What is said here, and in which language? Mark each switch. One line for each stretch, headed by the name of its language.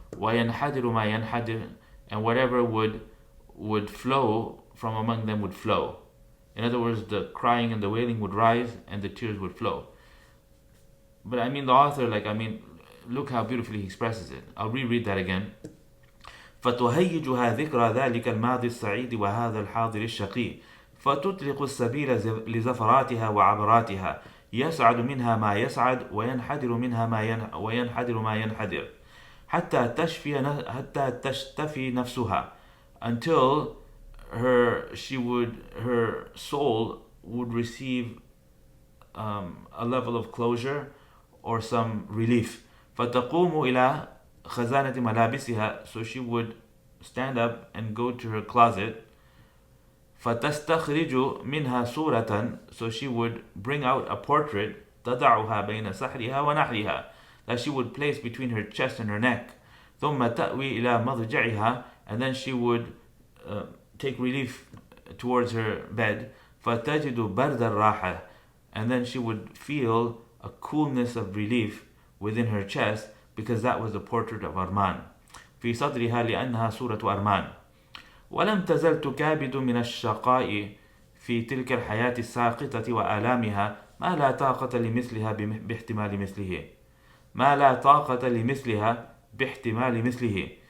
Arabic: وينحدر ما ينحدر,
English: and whatever would flow from among them would flow. In other words, the crying and the wailing would rise and the tears would flow. But I mean, the author, look how beautifully he expresses it. I'll reread that again.
Arabic: فتهيجها ذكرى ذلك الماضي السعيد وهذا الحاضر الشقي فتطلق السبيل لزفراتها وعبراتها يسعد منها ما يسعد وينحدر منها ما ينحدر حتى تشتفي نفسها,
English: until her soul would receive a level of closure or some relief.
Arabic: فتقوم إلى خزانة ملابسها,
English: so she would stand up and go to her closet.
Arabic: فتستخرج منها صورة,
English: so she would bring out a portrait.
Arabic: تضعها بين سحرها ونحرها,
English: that she would place between her chest and her neck.
Arabic: ثم تأوي إلى مضجعها,
English: and then she would take relief towards her bed.
Arabic: فتجد برد الراحة,
English: and then she would feel a coolness of relief within her chest, because that was the portrait of Armand.
Arabic: في صدرها لأنها صورة أرمان. ولم تزل تكابد من الشقاء في تلك الحياة الساقطة وآلامها ما لا طاقة لمثلها باحتمال مثله. ما لا طاقة لمثلها باحتمال مثله.